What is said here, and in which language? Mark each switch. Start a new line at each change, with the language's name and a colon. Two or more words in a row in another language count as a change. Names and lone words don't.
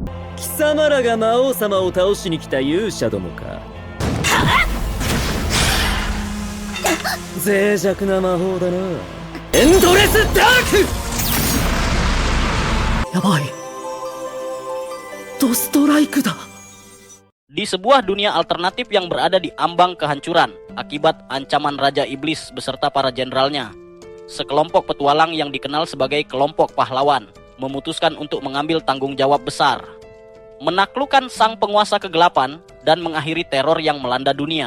Japanese: 貴様らが魔王様を倒しに来た勇者どもか。脆弱な魔法だな。エンドレスダーク。やばい、ドストライクだ。
Indonesian: Di sebuah dunia alternatif yang berada di ambang kehancuran akibat ancaman Raja Iblis beserta para jenderalnya, sekelompok petualang yang dikenal sebagai kelompok pahlawan memutuskan untuk mengambil tanggung jawab besar, menaklukkan sang penguasa kegelapan dan mengakhiri teror yang melanda dunia.